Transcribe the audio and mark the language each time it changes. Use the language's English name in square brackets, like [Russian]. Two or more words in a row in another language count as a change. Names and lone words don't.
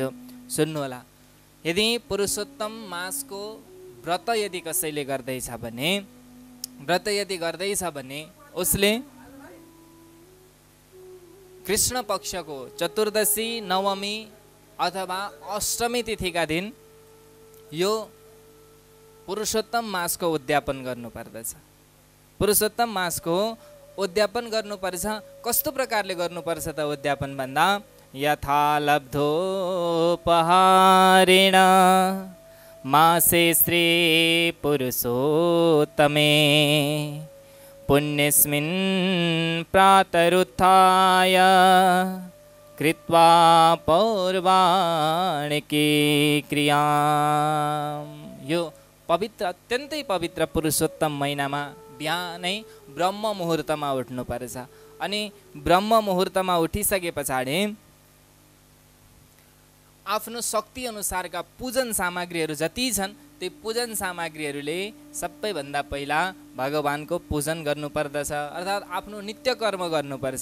[Nepali] सुन्नुहोला, यदि पुरुषोत्तम मासको व्रत यदि कसैले गर्दैछ भने उसले कृष्ण पक्षको चतुर्दशी, नवमी अथवा अष्टमी तिथिका दिन यो पुरुषोत्तम मासको उद्यापन गर्नुपर्दछ। पुरुषोत्तम मासको उद्यापन गर्नुपर्छ। कस्तो प्रकारले गर्नुपर्छ त उद्यापन भन्दा, [Sanskrit] यथा लब्धोपहारेण मासे श्री पुरुषोत्तमे पुण्यस्मिन् प्रातरुत्थाय कृत्वा पौर्वाणिकी क्रिया। [Nepali] यो पवित्र, अत्यन्तै पवित्र पुरुषोत्तम महिनामा बिहानै ब्रह्म मुहुर्तमा उठ्नुपर्छ अनि ब्रह्म मुहुर्तमा उठिसके पछाडि आफ्नो शक्ति अनुसारका पूजन सामग्रीहरू जति छन् त्यो पूजन सामग्रीहरूले सबैभन्दा पहिला भगवानको पूजन गर्नुपर्दछ, अर्थात् आफ्नो नित्य कर्म गर्नुपर्छ।